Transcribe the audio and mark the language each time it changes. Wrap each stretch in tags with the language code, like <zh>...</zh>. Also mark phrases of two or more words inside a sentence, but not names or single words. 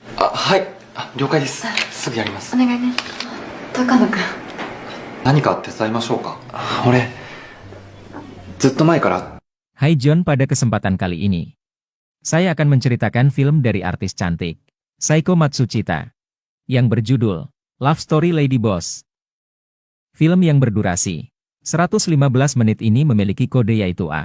<ja>はい。了解です。すぐやります。お願いね。高野くん。何か手伝いましょうか。俺、ずっと前から。</ja> <id>Hai John, pada kesempatan kali ini, saya akan menceritakan film dari artis cantik, Saiko Matsushita, yang berjudul Love Story Lady Boss. Film yang berdurasi 115 menit ini memiliki kode yaitu A.</id>